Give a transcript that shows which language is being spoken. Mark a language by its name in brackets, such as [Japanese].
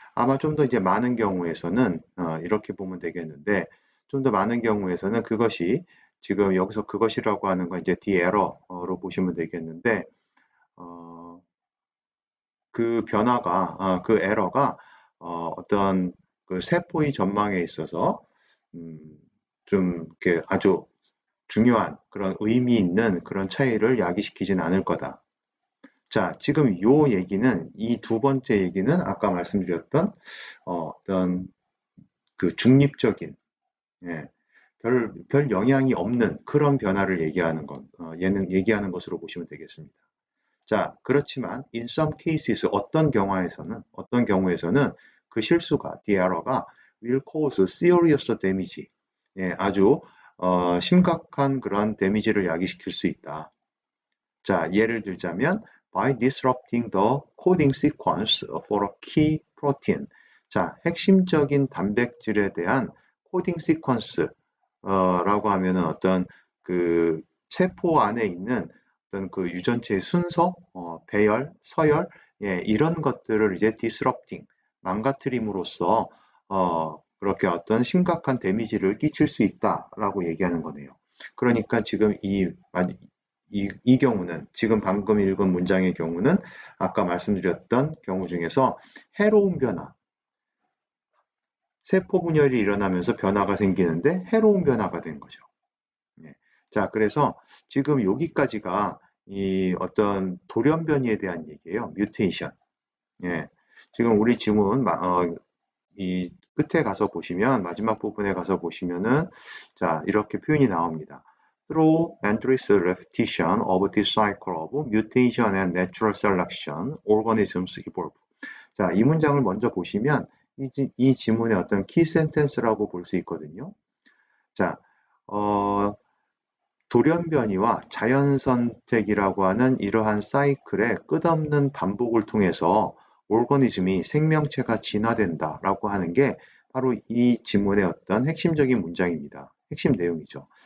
[Korean] 아마 좀 더 이제 많은 경우에서는 이렇게 보면 되겠는데 좀 더 많은 경우에서는 그것이 지금 여기서 그것이라고 하는 건 이제 the error로 보시면 되겠는데 어, 그 변화가 그 에러가 어떤 그 세포의 전망에 있어서 음, 좀 이렇게 아주 중요한 그런 의미 있는 그런 차이를 야기시키진 않을 거다. 자, 지금 요 얘기는 이 두 번째 얘기는 아까 말씀드렸던 어떤 그 중립적인 예, 별 영향이 없는 그런 변화를 얘기하는 얘는 얘기하는 것으로 보시면 되겠습니다. 자, 그렇지만 [English] in some cases [Korean] 어떤 경우에서는 그 실수가 the error가 [English] will cause serious damage. [Korean] 예, 아주 심각한 그런 데미지를 야기시킬 수 있다. 자, 예를 들자면 [English] by disrupting the coding sequence for a key protein. [Korean] 자, 핵심적인 단백질에 대한 코딩 시퀀스 라고 하면은 어떤 그 세포 안에 있는 어떤 그 유전체의 순서, 배열, 서열, 예, 이런 것들을 이제 disrupting, 망가뜨림으로써 그렇게 어떤 심각한 데미지를 끼칠 수 있다라고 얘기하는 거네요. 그러니까 지금 이 경우는 지금 방금 읽은 문장의 경우는 아까 말씀드렸던 경우 중에서 해로운 변화, 세포 분열이 일어나면서 변화가 생기는데 해로운 변화가 된 거죠. 네. 자, 그래서 지금 여기까지가 이 어떤 돌연변이에 대한 얘기예요. 뮤테이션. 예. 지금 우리 지문 이 끝에 가서 보시면 마지막 부분에 가서 보시면은 자, 이렇게 표현이 나옵니다. [English] Through endless repetition of this cycle of mutation and natural selection, organisms evolve. [Korean] 자, 이 문장을 먼저 보시면 이 지문의 어떤 키 센텐스라고 볼 수 있거든요. 자, 어, 돌연변이와 자연선택이라고 하는 이러한 사이클의 끝없는 반복을 통해서 오르거니즘이 생명체가 진화된다라고 하는 게 바로 이 지문의 어떤 핵심적인 문장입니다. 핵심 내용이죠.